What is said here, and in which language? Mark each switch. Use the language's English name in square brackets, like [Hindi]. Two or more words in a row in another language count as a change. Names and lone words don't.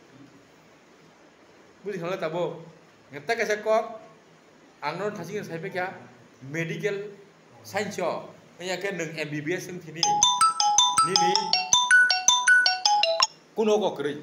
[Kok Borok] बुझि खाला ताबो ताकायसा क आंनो थासिं साइबे क्या [English] medical science [Kok Borok] याके नों MBBS जों थिनि निनि कुनो गकरै